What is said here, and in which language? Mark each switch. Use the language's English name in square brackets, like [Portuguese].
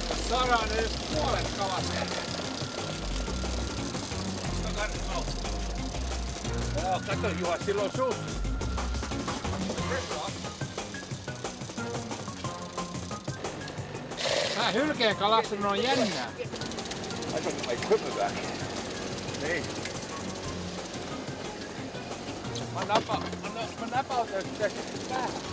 [Finnish] Saadaan edes puolet kalasta. Joo, kato Juha, silloin suus. Tää hylkeen kalastaminen on jännää. [English] I took my equipment back. [Finnish] Niin. Mä napautan tästä päähän.